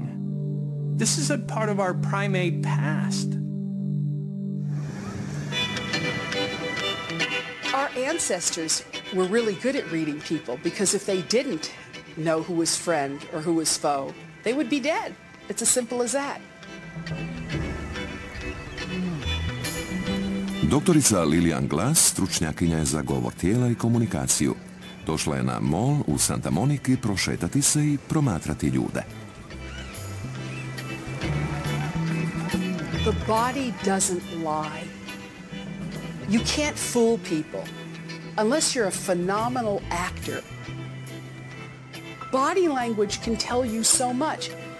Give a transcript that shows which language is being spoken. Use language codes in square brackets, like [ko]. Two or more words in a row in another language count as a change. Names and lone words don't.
[en] This is a part of our primate past. Our ancestors were really good at reading people, because if they didn't know who was friend or who was foe, they would be dead. It's as simple as that. [hr] Doktorica Lilian Glass stručnjakinja je za govor tijela i komunikaciju. Došla je na mall u Santa Moniki prošetati se i promatrati ljude. [en] The body doesn't lie. You can't fool people unless you're a phenomenal actor. Body language can tell you so much.